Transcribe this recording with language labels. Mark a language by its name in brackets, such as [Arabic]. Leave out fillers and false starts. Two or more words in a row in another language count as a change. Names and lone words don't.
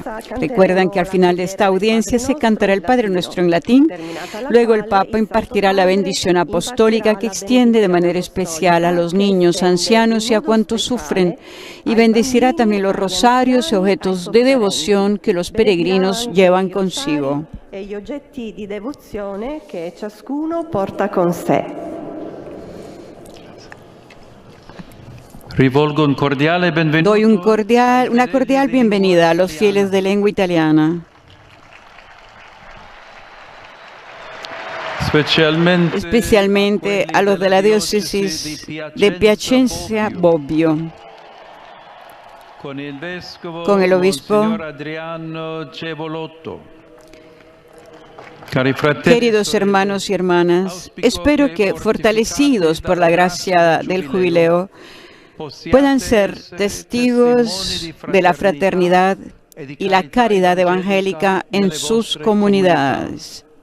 [Spanish] Recuerdan que al final de esta audiencia se cantará el Padre Nuestro en latín. Luego el Papa impartirá la bendición apostólica que extiende de manera especial a los niños, ancianos y a cuantos sufren, y bendecirá también los rosarios y objetos de devoción que los peregrinos llevan consigo. [Italian] E gli oggetti di devozione che ciascuno porta con sé. Rivolgo un cordiale benvenuto. [Spanish] Doy una cordial bienvenida a los fieles de lengua italiana. Especialmente a los de la diócesis de Piacenza Bobbio. Con el obispo Queridos hermanos y hermanas, espero que, fortalecidos por la gracia del jubileo, puedan ser testigos de la fraternidad y la caridad evangélica en sus comunidades.